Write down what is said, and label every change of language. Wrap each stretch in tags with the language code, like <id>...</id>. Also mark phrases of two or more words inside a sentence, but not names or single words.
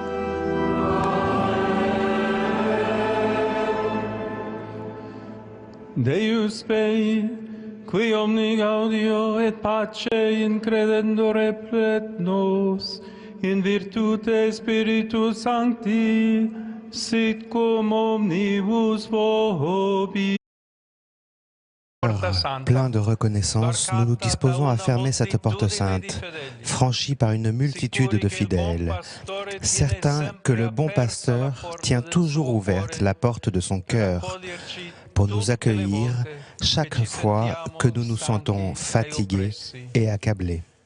<la>Deus Spei, qui omni gaudio et pace in credendore plet nos, in virtute Spiritus Sancti, sit cum omnibus vobis.</la> <fr>Plein de reconnaissance, nous nous disposons à fermer cette porte sainte, franchie par une multitude de fidèles, certains que le bon pasteur tient toujours ouverte la porte de son cœur pour nous accueillir chaque fois que nous nous sentons fatigués et accablés.</fr>